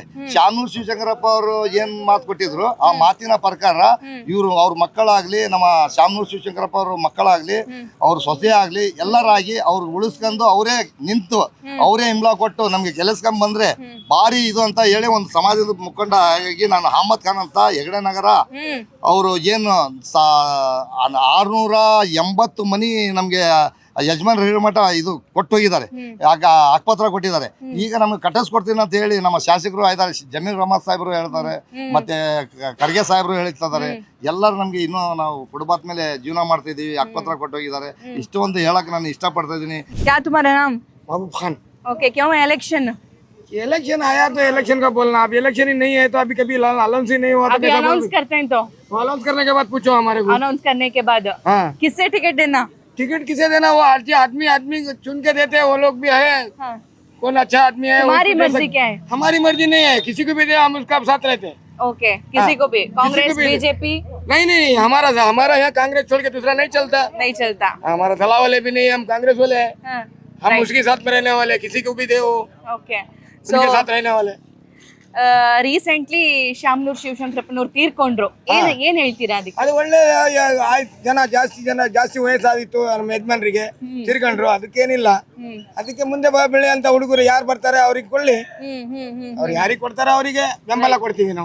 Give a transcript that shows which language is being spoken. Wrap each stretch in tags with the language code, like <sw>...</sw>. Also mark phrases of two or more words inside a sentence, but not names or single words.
<kn>ಶಾಮನೂರು ಶಿವಶಂಕರಪ್ಪ ಅವರು ಏನ್ ಮಾತು ಕೊಟ್ಟಿದ್ರು ಆ ಮಾತಿನ ಪ್ರಕಾರ ಇವ್ರು ಅವ್ರ ಮಕ್ಕಳಾಗ್ಲಿ, ನಮ್ಮ ಶಾಮನೂರು ಶಿವಶಂಕರಪ್ಪ ಅವ್ರ ಮಕ್ಕಳಾಗ್ಲಿ, ಅವ್ರ ಸೊಸೆ ಆಗ್ಲಿ, ಎಲ್ಲರಾಗಿ ಅವ್ರು ಉಳಿಸ್ಕೊಂಡು ಅವರೇ ನಿಂತು ಅವರೇ ಹಿಂಬಲ ಕೊಟ್ಟು ನಮ್ಗೆ ಗೆಲ್ಲಿಸ್ಕೊಂಡ್ ಬಂದ್ರೆ ಭಾರಿ ಇದು ಅಂತ ಹೇಳಿ ಒಂದು ಸಮಾಜದ ಮುಖಂಡ ಆಗಿ ನಾನು ಅಹಮದ್ ಖಾನ್ ಅಂತ ಹೆಗಡೆ ನಗರ ಅವರು ಏನು 680 ಮನಿ ನಮ್ಗೆ ಯಜಮಾನ್ ಹಿರೇಮಠ ಇದು ಕೊಟ್ಟು ಹೋಗಿದ್ದಾರೆ, ಆಗ ಹಕ್ಪತ್ರ ಕೊಟ್ಟಿದ್ದಾರೆ. ಈಗ ನಮ್ಗೆ ಕಟ್ಟಿಸ್ಕೊಡ್ತೀನಿ ಅಂತ ಹೇಳಿ ನಮ್ಮ ಶಾಸಕರು ಇದ್ದಾರೆ, ಜಮೀರ್ ಅಹಮದ್ ಸಾಹೇಬ್ರು ಹೇಳ್ತಾರೆ, ಮತ್ತೆ ಖರ್ಗೆ ಸಾಹೇಬ್ರು ಹೇಳ್ತಿದ್ದಾರೆ. ಎಲ್ಲರೂ ನಮ್ಗೆ ಇನ್ನೂ ನಾವು ಕುಟುಂಬದ ಮೇಲೆ ಜೀವನ ಮಾಡ್ತಾ ಇದೀವಿ, ಹಕ್ಪತ್ರ ಕೊಟ್ಟು ಹೋಗಿದ್ದಾರೆ. ಇಷ್ಟೊಂದು ಹೇಳಕ್ ನಾನು ಇಷ್ಟಪಡ್ತಾ ಇದ್ದೀನಿ.</kn> <hi>महबूब खान। ओके, क्यों इलेक्शन आया तो इलेक्शन का बोलना, अब इलेक्शन ही नहीं है तो अभी कभी अनाउंस ही नहीं हुआ, अभी अनाउंस करते हैं तो अनाउंस करने के बाद पूछो हमारे को। अनाउंस करने के बाद किससे टिकट देना? टिकट किसे देना, वो आदमी आदमी चुन के देते हैं, वो लोग भी है, हाँ। कौन अच्छा आदमी है तुम्हारी उसको दे मर्जी सकते- क्या है? हमारी मर्जी नहीं है, किसी को भी दे हम उसका साथ रहते हैं। ओके, किसी को भी, कांग्रेस किसी को भी- बीजेपी नहीं नहीं, हमारा यहाँ कांग्रेस छोड़ के दूसरा नहीं चलता, नहीं चलता। हमारा दला वाले भी नहीं है, हम कांग्रेस वाले हैं, हाँ, हम उसके साथ में रहने वाले, किसी को भी दे वो</hi> <en>okay so</en> <hi>उनके साथ रहने वाले।</hi> <kn>ರೀಸೆಂಟ್ಲಿ ಶಾಮನೂರ್ ಶಿವಶಂಕರಪ್ಪನವ್ರು ತೀರ್ಕೊಂಡ್ರು, ಏನ್ ಹೇಳ್ತೀರಾ ಅದಕ್ಕೆ? ಅದು ಒಳ್ಳೆ ಜಾಸ್ತಿ ವಯಸ್ಸಾದಿತ್ತು ನಮ್ಮ ಯಜಮಾನ್ರಿಗೆ, ತಿರ್ಕೊಂಡ್ರು, ಅದಕ್ಕೇನಿಲ್ಲ. ಅದಕ್ಕೆ ಮುಂದೆ ಬೆಳೆ ಅಂತ ಹುಡುಗರು ಯಾರು ಬರ್ತಾರೆ ಅವ್ರಿಗೆ ಕೊಳ್ಳಿ, ಅವ್ರು ಯಾರಿಗೆ ಕೊಡ್ತಾರೋ ಅವರಿಗೆ ಬೆಂಬಲ ಕೊಡ್ತೀವಿ ನಾವು.</kn>